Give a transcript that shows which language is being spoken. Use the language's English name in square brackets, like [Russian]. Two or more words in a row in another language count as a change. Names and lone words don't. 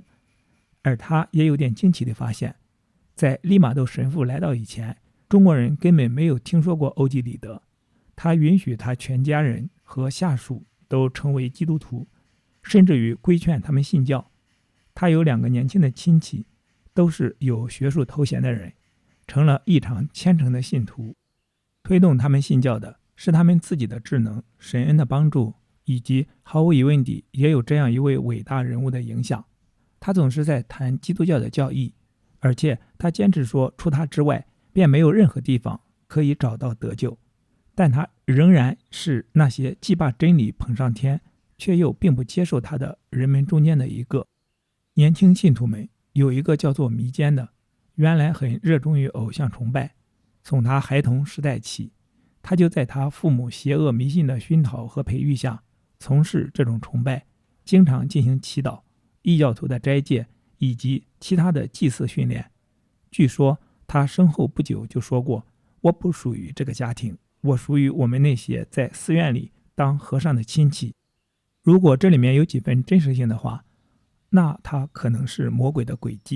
[Chinese] 而他也有點驚奇地發現，在利瑪竇神父來到以前，中國人根本沒有聽說過歐幾里得。他允許他全家人和下屬都成為基督徒，甚至於規勸他們信教。他有2個年輕的親戚，都是有學術頭銜的人，成了異常虔誠的信徒。推動他們信教的是他們自己的智能、神恩的幫助，以及毫無疑問地也有這樣一位偉大人物的影響。他總是在談基督教的教義，而且他堅持說除他之外便沒有任何地方可以找到得救。但他仍然是那些既把真理捧上天卻又並不接受他的人們中間的一個。年輕信徒們有一個叫做彌堅的，原來很熱衷於偶像崇拜。從他孩童時代起，他就在他父母邪惡迷信的熏陶和培育下從事這種崇拜，經常進行祈禱。異教徒的齋戒以及其他的祭祀訓練。據說他身後不久就說過，我不屬於這個家庭，我屬於我們那些在寺院裡當和尚的親戚。如果這裡面有幾分真實性的話，那他可能是魔鬼的詭計。